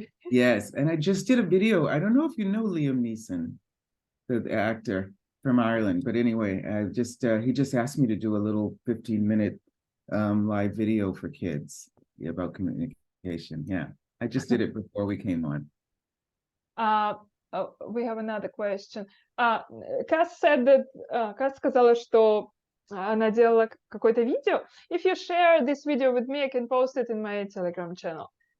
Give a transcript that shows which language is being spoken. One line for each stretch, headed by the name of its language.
English: Yes, and I just did a video. I don't know if you know Liam Neeson, the actor from Ireland, but anyway, he just asked me to do a little 15-minute live video for kids about communication. Yeah, I just did it before we came on. We have another question.
Russian: Касс said that, Касс сказала, что она делала какое-то видео.
English: If you share this video with me, I can post it in my Telegram channel.